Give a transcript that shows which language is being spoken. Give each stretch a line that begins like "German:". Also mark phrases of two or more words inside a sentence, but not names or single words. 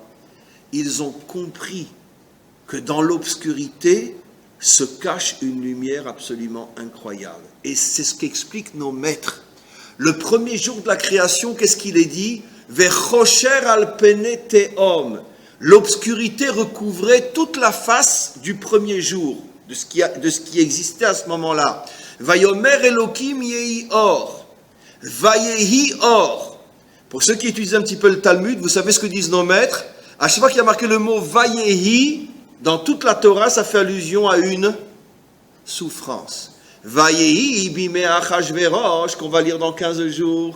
French: Ils ont compris que dans l'obscurité se cache une lumière absolument incroyable. Et c'est ce qu'expliquent nos maîtres. Le premier jour de la création, qu'est-ce qu'il est dit?
Hebrew: וחושך על פני תהום.
French: L'obscurité recouvrait toute la face du premier jour, de ce qui existait à ce moment-là.
Hebrew: ויאמר אלוקים יהי אור. ויהי אור.
French: Pour ceux qui utilisent un petit peu le Talmud, vous savez ce que disent nos maîtres? À chaque fois qu'il y a marqué le mot Vayehi, dans toute la Torah, ça fait allusion à une souffrance.
Hebrew: ויהי בימי אחשורוש,
French: qu'on va lire dans 15 jours.